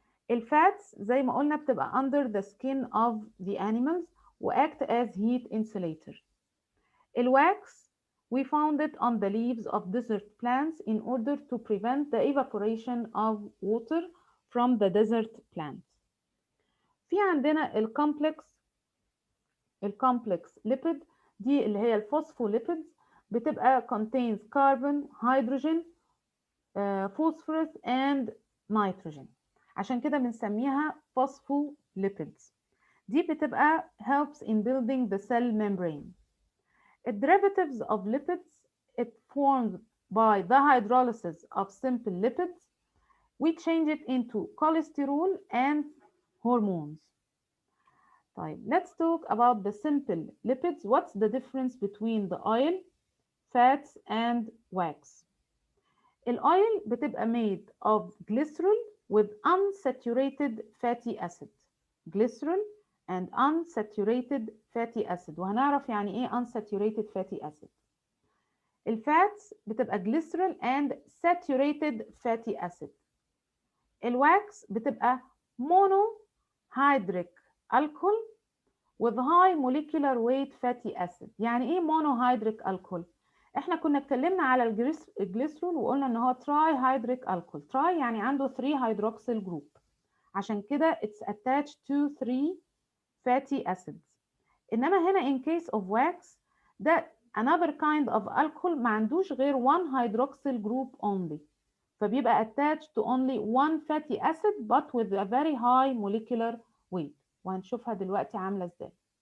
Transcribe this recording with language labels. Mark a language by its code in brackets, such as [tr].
[ar] الفاتس زي ما قلنا بتبقى [en] under the skin of the animals و act as heat insulator. الواكس we found it on the leaves of desert plants in order to prevent the evaporation of water from the desert plants. [ar] في عندنا الكومبلكس lipid، دي اللي هي الفوسفوليبيدز، بتبقى [en] contains carbon, hydrogen, phosphorus and nitrogen، [ar] عشان كده بنسميها phospholipids. دي بتبقى [en] helps in building the cell membrane. The derivatives of lipids it formed by the hydrolysis of simple lipids. We change it into cholesterol and hormones. طيب, let's talk about the simple lipids. What's the difference between the oil, fats and wax? Oil بتبقى made of glycerol with unsaturated fatty acid. Glycerol and unsaturated fatty acid. [ar] وهنعرف يعني ايه [en] unsaturated fatty acid. [ar] الفاتس بتبقى [en] glycerol and saturated fatty acid. [ar] الواكس بتبقى [en] monohydric alcohol with high molecular weight fatty acid. [ar] يعني ايه monohydric alcohol؟ احنا كنا اتكلمنا على الجليسرول وقلنا ان هو تراي هيدريك الكول. تراي يعني عنده 3 هيدروكسيل جروب، عشان كده [en] it's attached to 3 fatty acids. [ar] انما هنا [en] in case of wax ده another kind of alcohol [ar] ما عندوش غير [en] 1 hydroxyl group only، [ar] فبيبقى [en] attached to only 1 fatty acid but with a very high molecular weight، [ar] وهنشوفها دلوقتي عاملة ازاي.